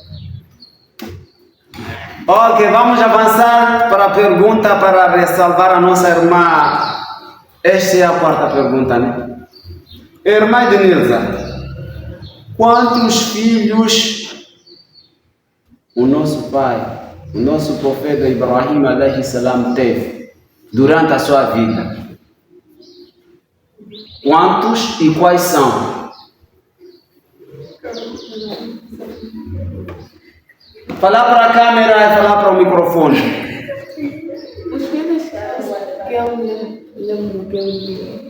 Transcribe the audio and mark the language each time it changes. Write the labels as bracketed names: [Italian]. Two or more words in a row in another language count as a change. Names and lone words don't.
[Portuguese] Ok, vamos avançar para a pergunta para ressalvar a nossa irmã. Esta é a quarta pergunta, né? Irmã Ednilza, quantos filhos o nosso pai, o nosso profeta Ibrahim [Arabic] عليه السلام [Portuguese] teve durante a sua vida? Quantos e quais são? Falar para a câmera e falar para o microfone. Os filhos que eu lembro que eu vi.